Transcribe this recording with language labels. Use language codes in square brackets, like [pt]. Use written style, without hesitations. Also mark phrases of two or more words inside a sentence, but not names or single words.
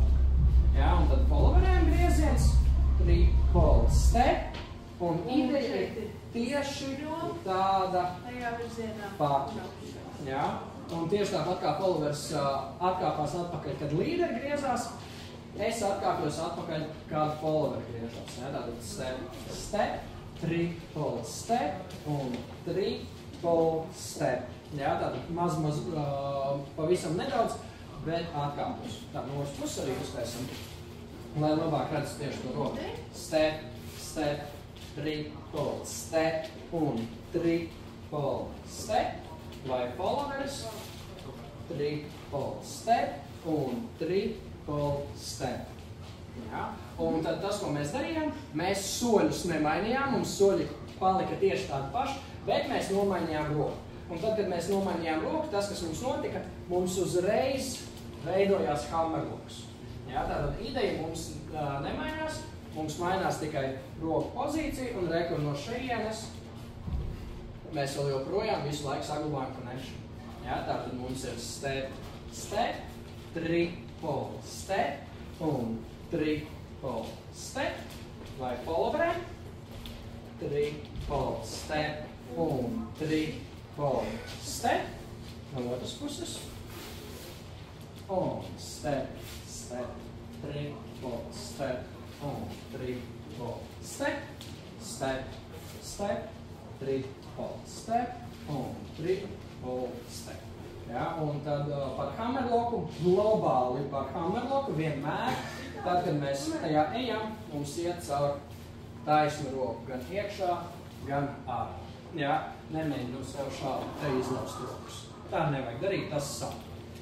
[lv] Jā, un tad followerēm grieziens, [en] triple step, [lv] un ideja ir tieši tāda pati. Jā, un tieši tāpat kā followers atkāpās atpakaļ, kad līderi griezās, es atkāpjos atpakaļ, kad followeri griežās. Jā, tātad [en] step, step, triple step un triple step. [lv] Jā, tātad maz, pavisam nedaudz, bet atkāpjos. Tā no otras puses arī uztaisam, lai labāk redz tieši to roku. [en] Step, step, triple step un triple step, [lv] vai followeris, [en] triple step un triple step. [lv] Jā. Un tad tas, ko mēs darījām, mēs soļus nemainījām, mums soļi palika tieši tādi paši, bet mēs nomainījām roku. Un tad, kad mēs nomainījām roku, tas, kas mums notika, mums uzreiz veidojās hammerloks. Jā, tātad ideja mums nemainās, mums mainās tikai roku pozīcija, un rekur no šejienes mēs vēl joprojām visu laiku saglabājam connection. Jā, tātad mums ir [en] step, step, triple step un triple step, [lv] vai followerēm, [en] triple step un triple step, [lv] no otras puses, [en] un step, step, triple step un triple step, step, step, triple step un triple step. [lv] Ja, un tad par hammerloku, globāli par hammerloku vienmēr, tad, kad mēs tajā ejam, mums iet caur taisnu roku gan iekšā, gan ārā. Ja, nemēģinu sev šādi te izlaust rokas. Tā nevajag darīt, tas sāp.